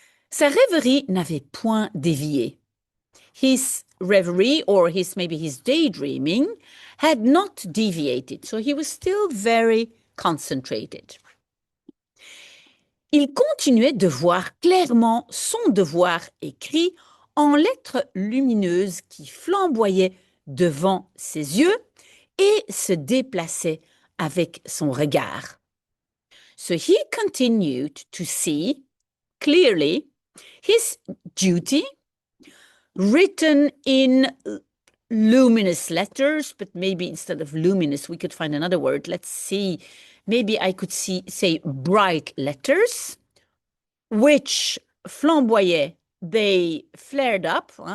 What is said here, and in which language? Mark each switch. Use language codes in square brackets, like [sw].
[fr] Sa rêverie n'avait point dévié. [en] His reverie, or maybe his daydreaming, had not deviated, so he was still very concentrated. [fr] Il continuait de voir clairement son devoir écrit en lettres lumineuses qui flamboyaient devant ses yeux et se déplaçaient avec son regard. [en] So he continued to see clearly his duty written in luminous letters, but maybe instead of luminous, we could find another word. Let's see. Maybe I could say bright letters, which flamboyaient, they flared up.